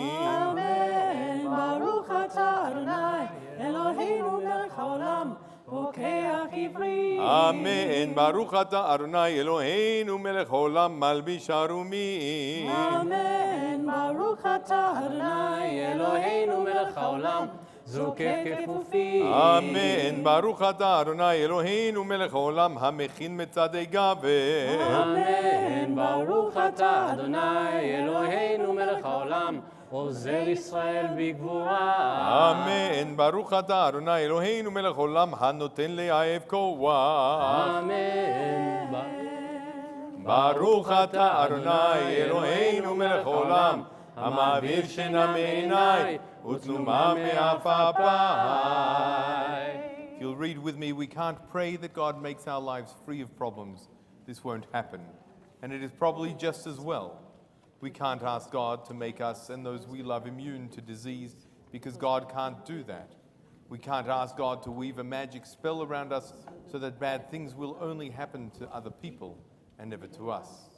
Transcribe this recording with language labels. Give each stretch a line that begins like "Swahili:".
Hebrew: Amen. Baruch ata Adonai Eloheinu melech haolam pokeach ivri. Amen. Baruch ata Adonai Eloheinu melech haolam malbish harumim. Amen. Baruch ata Adonai Eloheinu melech haolam זוקף כפופים. אמן. ברוך אתה אדוני אלוהינו מלך העולם המכין מצעדי גבר. אמן. ברוך אתה אדוני אלוהינו מלך העולם עוזר ישראל בגבורה. אמן. ברוך אתה אדוני אלוהינו מלך העולם הנותן לאהב כוח. אמן. ברוך אתה אדוני אלוהינו מלך העולם המעביר שינה מעיניי ותנומה מעפעפיי.
English: If you'll read with me, we can't pray that God makes our lives free of problems. This won't happen. And it is probably just as well. We can't ask God to make us and those we love immune to disease because God can't do that. We can't ask God to weave a magic spell around us so that bad things will only happen to other people and never to us.